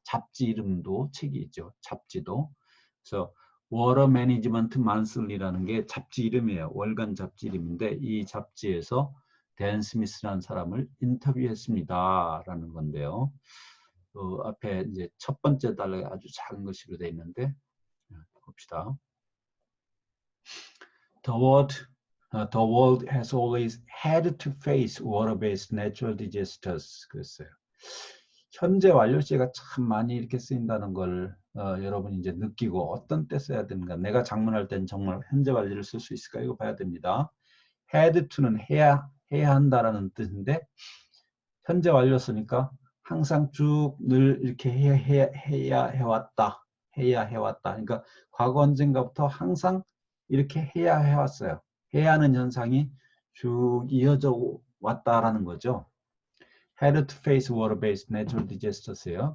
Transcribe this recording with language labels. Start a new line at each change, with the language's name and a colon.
Korean: 잡지 이름도 책이 있죠. 잡지도. 그래서 워터 매니지먼트 만슬리라는 게 잡지 이름이에요. 월간 잡지 이름인데 이 잡지에서 댄 스미스라는 사람을 인터뷰했습니다. 라는 건데요. 앞에 이제 첫 번째 단락이 아주 작은 것으로 되어 있는데 봅시다.
English: The world has always had to face water-based natural disasters.
Korean: 그랬어요. 현재 완료시가 참 많이 이렇게 쓰인다는 걸 여러분이 이제 느끼고 어떤 때 써야 되는가. 내가 작문할 때는 정말 현재 완료를 쓸 수 있을까 이거 봐야 됩니다. had to는 해야 한다라는 뜻인데 현재 완료 쓰니까 항상 쭉 늘 이렇게 해야 해왔다. 그러니까 과거 언젠가부터 항상 이렇게 해야 해왔어요. 해야 하는 현상이 쭉 이어져 왔다라는 거죠.
English: Had to face water-based natural disasters예요.